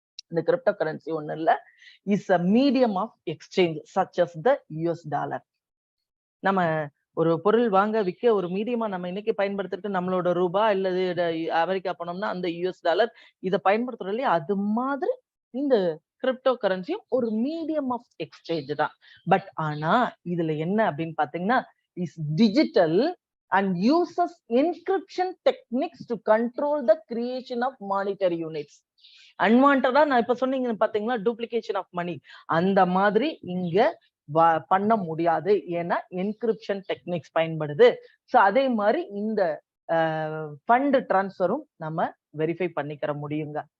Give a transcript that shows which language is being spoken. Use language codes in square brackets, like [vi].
[en] இந்த cryptocurrency [ta] ஒண்ணு இல்ல, [en] Is a medium of exchange such as the US dollar. [ta] நம்ம ஒரு பொருள் வாங்க விற்க ஒரு மீடியமா நம்ம இன்னைக்கு பயன்படுத்திட்டு நம்மளோட ரூபாய் இல்லது அமெரிக்கா போனோம்னா அந்த US டாலர் இதை பயன்படுத்துறோம் இல்லையா, அது மாதிரி இந்த கிரிப்டோ கரன்சியும் ஒரு மீடியம் ஆஃப் எக்ஸ்சேஞ்ச் தான். [en] but [ta] ஆனா இதுல என்ன அப்படின்னு பாத்தீங்கன்னா, [en] Is digital and uses encryption techniques to control the creation of monetary units. [ta] அன்வான்டா நான் இப்ப சொன்னீங்க பாத்தீங்களா, டூப்ளிகேஷன் ஆஃப் மணி, அந்த மாதிரி இங்க பண்ண முடியாது. ஏன்னா என்கிரிப்ஷன் டெக்னிக்ஸ் பயன்படுது. சோ அதே மாதிரி இந்த ஃபண்ட் டிரான்ஸ்ஃபரும் நம்ம வெரிஃபை பண்ணிக்கிற முடியுங்க.